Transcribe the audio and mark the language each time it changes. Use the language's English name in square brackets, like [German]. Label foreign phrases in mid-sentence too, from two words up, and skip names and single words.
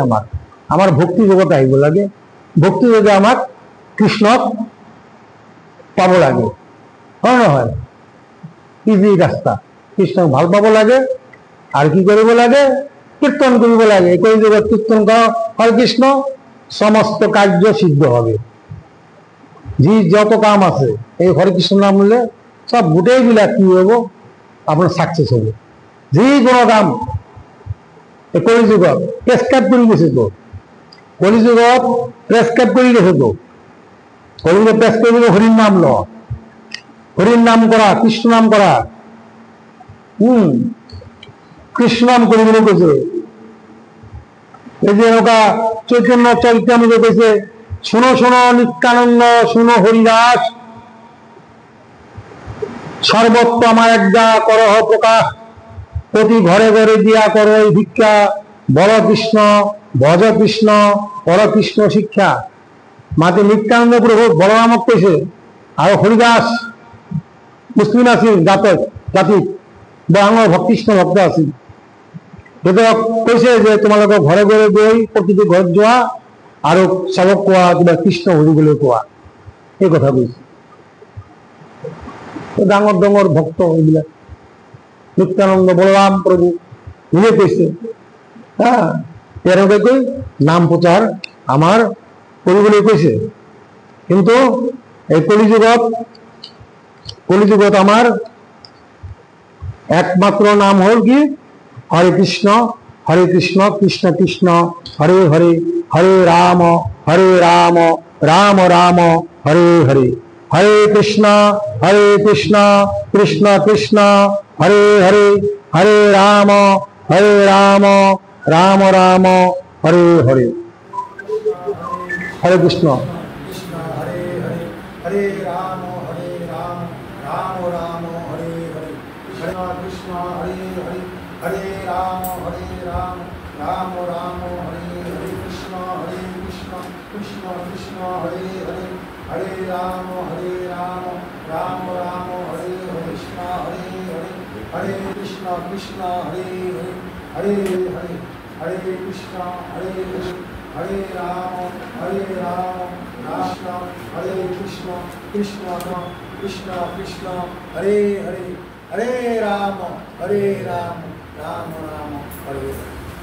[Assamese] আমার ভক্তি জগতে আহিব লাগে। ভক্তি যোগে আমাক কৃষ্ণক পাব লাগে, হয় নহয়? ইজি ৰাস্তা। কৃষ্ণক ভাল পাব লাগে আৰু কি কৰিব লাগে? কীর্তন কৰিব লাগে। এই যুগত কীর্তন কৰা [Sanskrit] হরে কৃষ্ণ, [Bangla] সমস্ত কার্য সিদ্ধ হবে। [Assamese] যি যত কাম আছে এই [Sanskrit] হরে কৃষ্ণ [Assamese] নাম বললে সব গোটেই বিলাক কি হব? [Bangla] আপনার সাকসেস হবে। যি কোনো কাম এই কলিযুগত প্রেসক্রাইব করে গেছে তো, কলিযুগত প্রেসক্রাইব করে গেছে তো। [Assamese] কলিযুগত প্রেসক্রাইব হরির নাম ল, হরির নাম করা, কৃষ্ণ নাম করা। কৃষ্ণ নাম কৰিবলৈ কৈছে। [Bangla] এই যে ওটা চৈতন্য চৈতন্য কৈছে, শোনো শোনো নিত্যানন্দ, শোনো হরিদাস, সর্বত্র আমার একদা করহ প্রকাশ, প্রতি ঘরে ঘরে দিয়া করো এই ভিক্ষা, বল কৃষ্ণ ভজ কৃষ্ণ পর কৃষ্ণ শিক্ষা। [Assamese] মাতে নিত্যানন্দ প্রভু বলরামক কৈছে, আর হরিদাস মুসলিম আছিল জাতি বাংলা কৃষ্ণ ভক্ত আছিল, কৈছে যে তোমালোকে ঘৰে ঘৰে গৈ প্ৰতিটো ঘৰত যোৱা আৰু চবক কোৱা কিবা কৃষ্ণ হৰিবলৈ কোৱা, এই কথা কৈছে। ডাঙৰ ডাঙৰ ভক্ত এইবিলাক নিত্যানন্দ বলৰাম প্ৰভু নিজে কৈছে। হ্যাঁ, তেওঁলোকে নাম প্ৰচাৰ আমাৰ কৰিবলৈ কৈছে। কিন্তু এই কলিযুগত আমাৰ একমাত্র নাম হল কি? [Sanskrit] হরে কৃষ্ণ কৃষ্ণ কৃষ্ণ হরে হরে, হরে রাম রাম রাম হরে হরে, হরে কৃষ্ণ কৃষ্ণ কৃষ্ণ হরে হরে, হরে রাম রাম রাম হরে হরে। হরে কৃষ্ণ। हरे राम राम राम हरे हरे, कृष्ण हरे हरे, हरे राम राम राम हरे हरे, कृष्ण कृष्ण कृष्ण हरे हरे, हरे राम राम राम हरे हरे, कृष्ण हरे हरे, हरे कृष्ण कृष्ण हरे हरे, हरे हरे हरे कृष्ण हरे हरे, हरे राम राम हरे कृष्ण कृष्ण कृष्ण कृष्ण हरे हरे, हरे राम राम राम हरे हरे।